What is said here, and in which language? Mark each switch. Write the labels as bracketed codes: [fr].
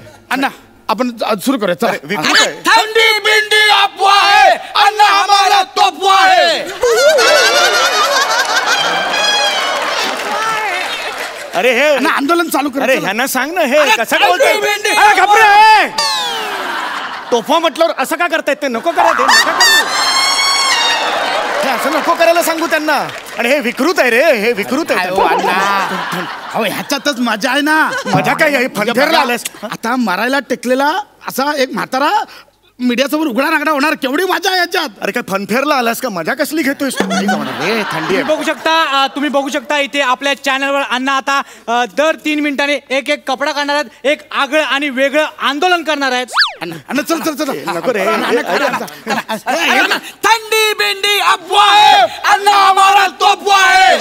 [mr] अण्णा आपण सुरू करूया चला. [hi] ठंडी बिंडी अफवा है, अन्ना हमारा तोहफा है. [mr] अरे हे अण्णा आंदोलन चालू कर. अरे ह्यांना सांग ना हे कसं थंडी बोलतोय. बिंडी. अरे घाबरे, तोफा म्हटल्यावर असं का करतायत? ते नको करा, ते नका करू. हे असं नको करायला सांगू त्यांना. आणि हे विकृत आहे रे, हे विकृत आहे. अहो ह्याच्यातच मजा आहे ना. मजा काय आहे? फनफेरला आलास. आता मारायला टेकलेला असा एक म्हातारा मीडियासमोर उघडा नागडा होणार, केवढी मजा आहे याच्यात. अरे काय फनफेरला आलास का? मजा कसली घेतोयस तू? थंडी आहे. तुम्ही बघू शकता इथे आपल्या चॅनलवर अण्णा आता दर 3 मिनिटांनी एक कपडा काढणार आहेत, एक आगळं आणि वेगळं आंदोलन करणार आहेत. अण्णा चल चल चल नको रे. [hi] ठंडी बिंडी अफवा है, अन्ना हमारा तोहफा है.